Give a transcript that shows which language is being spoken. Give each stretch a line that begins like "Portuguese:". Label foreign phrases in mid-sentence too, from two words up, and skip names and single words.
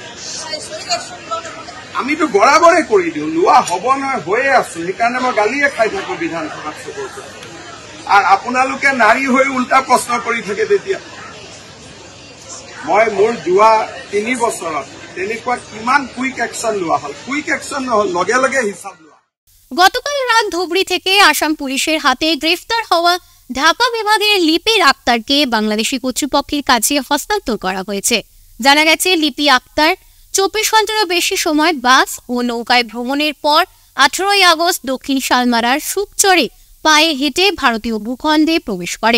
Assamese: আমিতো বরাবরে কৰি দিওঁ, লোৱা হ'ব নহয় হৈয়ে আছো। সেইকাৰণে মই গালিয়ে খাই থাকো বিধানসভাত চকুৰ পৰা। আৰু আপোনালোকে নাৰী হৈ উল্টা প্ৰশ্ন কৰি থাকে। তেতিয়া মই মোৰ যোৱা 3 বছৰত তেনেকুৱা কিমান
English: quick action
Assamese: লোৱা হল,
English: quick action
Assamese: নহল, লগে লগে হিসাব লোৱা।
Bangla: গতকাল রাত ধুবড়ি থেকে আসাম পুলিশের হাতে গ্রেফতার হওয়া ঢাকা বিভাগের লিপি আক্তারকে বাংলাদেশি কর্তৃপক্ষের কাছে হস্তান্তর করা হয়েছে। জানা গেছে লিপি আক্তার 24 ঘন্টারও বেশি সময় বাস ও নৌকায় ভ্রমণের পর 18 আগস্ট দক্ষিণ শালমারার শুকচরে পায়ে হেঁটে ভারতীয় ভূখণ্ডে প্রবেশ করে।